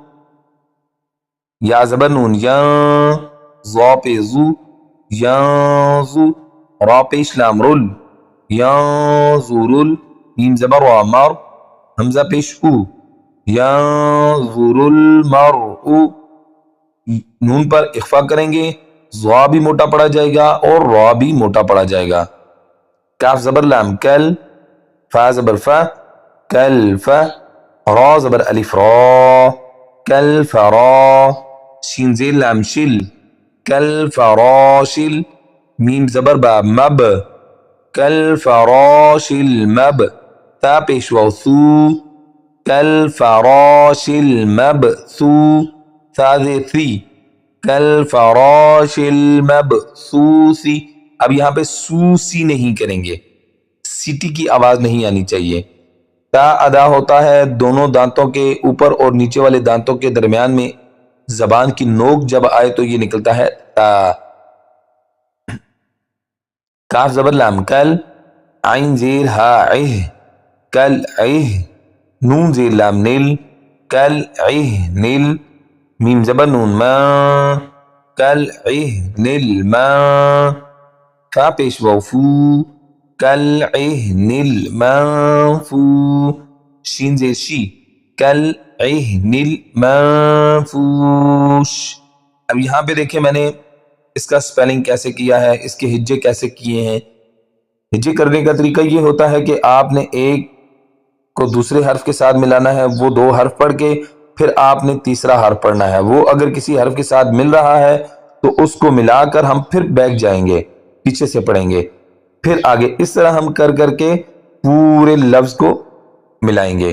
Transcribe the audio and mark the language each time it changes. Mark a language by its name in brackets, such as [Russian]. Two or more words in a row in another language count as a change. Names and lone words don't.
[Urdu] یا زبر نون یا، ظا پہ زو، ینظو، را پیش لام رل، ینظر، میم زبر وا مر، حمزہ پیش او، [Arabic] ینظر المرء، [Urdu] نون پر اخفا کریں گے، ظا بھی موٹا پڑا جائے گا اور را بھی موٹا پڑا جائے گا۔ کاف زبر لام کل، فا زبر فا، کل فا، را زبر الف را، کل فرا، شین زیر لام شل، کل فراشل، میم زبر با مب، کل فراش المب، تا پیش واو ثو، کل فراش المبثو، تا زیر ثی، [Arabic] کل فراش المبثوثی۔ [Urdu] اب یہاں پہ سوسی نہیں کریں گے، سیٹی کی آواز نہیں آنی چاہیے۔ تا ادا ہوتا ہے دونوں دانتوں کے اوپر اور نیچے والے دانتوں کے درمیان میں، زبان کی نوک جب آئے تو یہ نکلتا ہے تا۔ کاف زبر لام کل، عین زیر ہا عہ، کل عہ، نون زیر لام نل، کل عہ نل، میم زبر نون ما، کل عہ نل ما، فا پیش واو فو، کل عہ نل منفو، شین زیر شی، [Arabic] کل عہ نل منفوش۔ [Urdu] اب یہاں پہ دیکھیں میں نے اس کا سپیلنگ کیسے کیا ہے، اس کے ہجے کیسے کیے ہیں۔ ہجے کرنے کا طریقہ یہ ہوتا ہے کہ آپ نے ایک کو دوسرے حرف کے ساتھ ملانا ہے، وہ 2 حرف پڑھ کے پھر آپ نے تیسرا حرف پڑھنا ہے، وہ اگر کسی حرف کے ساتھ مل رہا ہے تو اس کو ملا کر ہم پھر بیک جائیں گے، پیچھے سے پڑھیں گے، پھر آگے اس طرح ہم کر کر کے پورے لفظ کو ملائیں گے۔